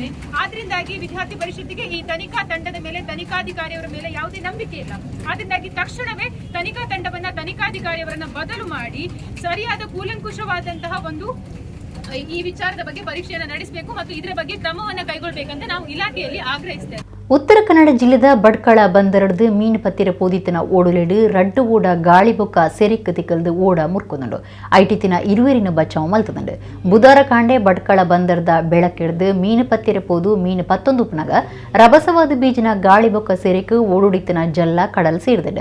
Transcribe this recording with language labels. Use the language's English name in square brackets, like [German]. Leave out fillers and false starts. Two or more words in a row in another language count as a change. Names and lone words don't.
[Kannada] ಆದ್ರಿಂದಾಗಿ ವಿದ್ಯಾರ್ಥಿ ಪರಿಷತ್ತಿಗೆ ಈ ತನಿಖಾ ತಂಡದ ಮೇಲೆ, ತನಿಖಾಧಿಕಾರಿಯವರ ಮೇಲೆ ಯಾವುದೇ ನಂಬಿಕೆ ಇಲ್ಲ. ಆದ್ರಿಂದಾಗಿ ತಕ್ಷಣವೇ ತನಿಖಾ ತಂಡವನ್ನ, ತನಿಖಾಧಿಕಾರಿಯವರನ್ನ ಬದಲು ಮಾಡಿ ಸರಿಯಾದ ಕೂಲಂಕುಷವಾದಂತಹ ಒಂದು ಈ ವಿಚಾರದ ಬಗ್ಗೆ ಪರೀಕ್ಷೆಯನ್ನು ನಡೆಸಬೇಕು ಮತ್ತು ಇದರ ಬಗ್ಗೆ ಕ್ರಮವನ್ನು ಕೈಗೊಳ್ಳಬೇಕಂತ ನಾವು ಇಲಾಖೆಯಲ್ಲಿ ಆಗ್ರಹಿಸ್ತೇವೆ. [Tulu] ಉತ್ತರ ಕನ್ನಡ ಜಿಲ್ಲೆದ ಬಡ್ಕಳ ಬಂದರಡ್ದು ಮೀನು ಪತ್ತಿರ ಪೋದಿತ್ತಿನ ಓಡುಲೆಡು ರಡ್ಡು ಓಡ ಗಾಳಿಬೊಕ್ಕ ಸೆರಿಕ್ ತಿಕ್ಕಲ್ದು ಓಡ ಮುರ್ಕೊಂಡುಂಡು ಐಟಿತ್ತಿನ ಇರುವೆರಿನ ಬಚಾವ್ ಮಲ್ತದಂಡು. ಬುಧವಾರ ಕಾಂಡೆ ಬಡ್ಕಳ ಬಂದರದ ಬೆಳಕೆಡ್ದು ಮೀನು ಪತ್ತಿರ ಪೋದು ಮೀನು ಪತ್ತೊಂದುಪನಾಗ ರಭಸವಾದ ಬೀಜಿನ ಗಾಳಿಬೊಕ್ಕ ಸೆರಿಕ್ ಓಡುಡಿತ್ತಿನ ಜಲ್ಲ ಕಡಲ್ ಸೇರಿದಂಡು.